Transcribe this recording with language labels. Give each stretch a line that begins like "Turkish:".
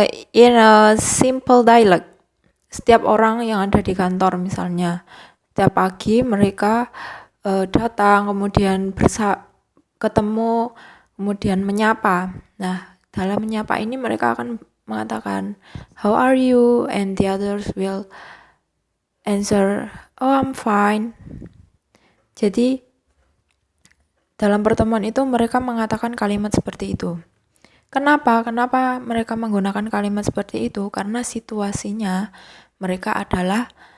English: In a simple dialogue,
Indonesian: setiap orang yang ada di kantor misalnya, setiap pagi mereka datang, kemudian ketemu, kemudian menyapa. Nah, dalam menyapa ini mereka akan mengatakan,
English: "How are you?" And the others will answer, "Oh, I'm fine."
Indonesian: Jadi, dalam pertemuan itu mereka mengatakan kalimat seperti itu. Kenapa mereka menggunakan kalimat seperti itu? Karena situasinya mereka adalah